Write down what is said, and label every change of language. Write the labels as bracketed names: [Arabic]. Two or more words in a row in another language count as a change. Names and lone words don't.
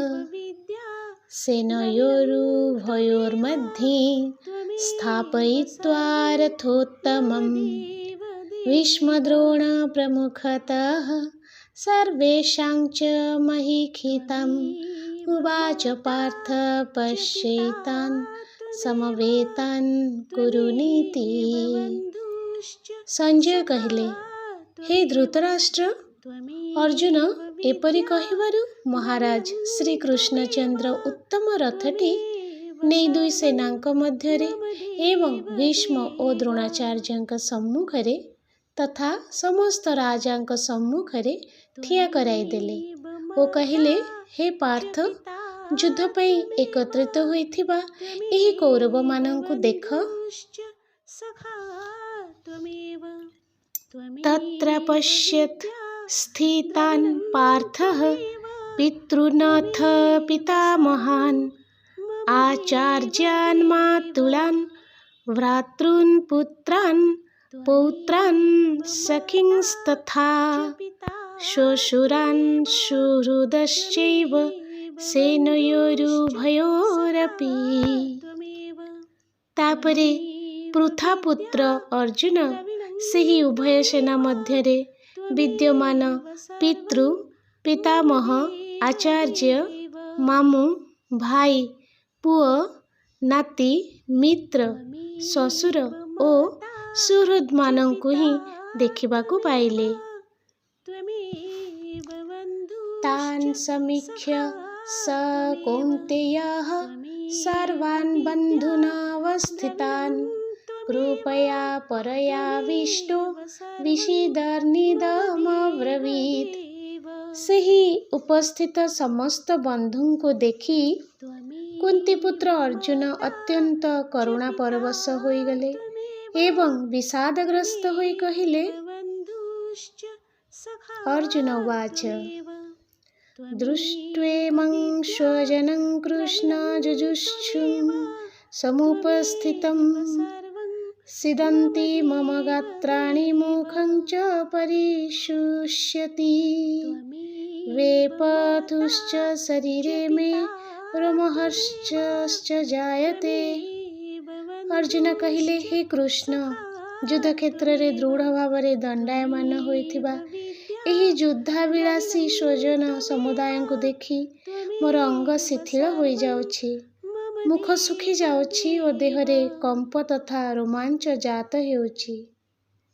[Sanskrit] सेनयोरुभयोर्मध्ये स्थापयित्वा रथोत्तमं भीष्मद्रोण प्रमुखतः सर्वेषां च महीक्षितम् उवाच पार्थ पश्येतान् समवेतान् कुरुनीति। [Odia] ସଞ୍ଜୟ କହିଲେ, ହେ ଧୃତରାଷ୍ଟ୍ର, ଅର୍ଜୁନ ଏପରି କହିବାରୁ ମହାରାଜ ଶ୍ରୀ କୃଷ୍ଣଚନ୍ଦ୍ର ଉତ୍ତମ ରଥଟି ନେଇ ଦୁଇ ସେନାଙ୍କ ମଧ୍ୟରେ ଏବଂ ଭୀଷ୍ମ ଓ ଦ୍ରୋଣାଚାର୍ଯ୍ୟଙ୍କ ସମ୍ମୁଖରେ ତଥା ସମସ୍ତ ରାଜାଙ୍କ ସମ୍ମୁଖରେ ଠିଆ କରାଇ ଦେଲେ ଓ କହିଲେ, ହେ ପାର୍ଥ, ଯୁଦ୍ଧ ପାଇଁ ଏକତ୍ରିତ ହୋଇଥିବା ଏହି କୌରବ ମାନଙ୍କୁ ଦେଖ। [Sanskrit] तत्र पश्यत् स्थितान् पार्थः पितॄनथ पितामहान् आचार्यान् मातुलान् भ्रातॄन् पुत्रान् पौत्रान् सखींस्तथा श्वशुरान् सुहृदश्चैव सेनयोरुभयोरपि। [Odia] ତାପରେ ପୃଥାପୁତ୍ର ଅର୍ଜୁନ ସେହି ଉଭୟ ସେନା ମଧ୍ୟରେ ବିଦ୍ୟମାନ ପିତୃ ପିତାମହ ଆଚାର୍ଯ୍ୟ ମାମୁଁ ଭାଇ ପୁଅ ନାତି ମିତ୍ର ଶ୍ୱଶୁର ଓ ସୁହୃଦ ମାନଙ୍କୁ ହିଁ ଦେଖିବାକୁ ପାଇଲେ। [Sanskrit] तान् समीक्ष्य स कौन्तेयः सर्वान् बन्धूनावस्थितान् कृपया परयाविष्टो विषीदर्निदमब्रवीत्। [Odia] ସେହି ଉପସ୍ଥିତ ସମସ୍ତ ବନ୍ଧୁଙ୍କୁ ଦେଖି କୁନ୍ତୀପୁତ୍ର ଅର୍ଜୁନ ଅତ୍ୟନ୍ତ କରୁଣା ପରବଶ ହୋଇଗଲେ ଏବଂ ବିଷାଦଗ୍ରସ୍ତ ହୋଇ କହିଲେ, [Sanskrit] अर्जुन उवाच दृष्ट्वेमं स्वजनं कृष्ण जुजुष्टुं समुपस्थितं सिदन्ति मम गात्राणि मुखं च परिशुष्यति वेपथुश्च शरीरे मे रोमहर्षश्च जायते। [Odia] ଅର୍ଜୁନ କହିଲେ, ହେ କୃଷ୍ଣ, ଯୁଦ୍ଧ କ୍ଷେତ୍ର ରେ ଦୃଢ଼ ଭାବ ରେ ଦଣ୍ଡାୟମାନ ହୋଇଥିବା ଏହି ଯୁଦ୍ଧାଭିଳାଷୀ ସ୍ୱଜନ ସମୁଦାୟ କୁ ଦେଖି ମୋର ଅଙ୍ଗ ଶିଥିଳ ହୋଇ ଯାଉଛି, ମୁଖ ଶୁଖି ଯାଉଛି ଓ ଦେହରେ କମ୍ପ ତଥା ରୋମାଞ୍ଚ ଜାତ ହେଉଛି।